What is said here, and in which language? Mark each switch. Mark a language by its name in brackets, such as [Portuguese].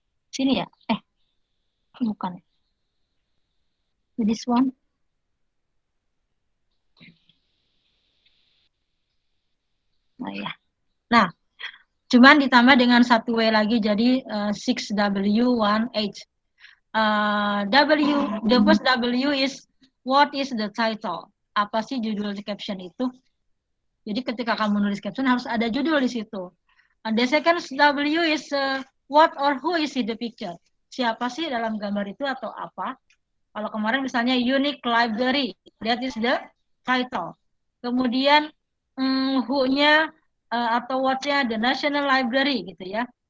[Indonesian] Sini ya? Bukan. [English] This one. [Indonesian] Nah ya. Nah, cuman ditambah dengan 1W lagi jadi 6W1H. [English] The first W is what is the title? [Indonesian] Apa sih judul caption itu? Jadi ketika kamu nulis caption harus ada judul di situ. [English] The second W is what or who is in the picture. [Indonesian] Siapa sih dalam gambar itu atau apa? Kalau kemarin misalnya [English] unique library, that is the title. [Indonesian] Kemudian who-nya atau what-nya [English] the national library [Indonesian] gitu ya.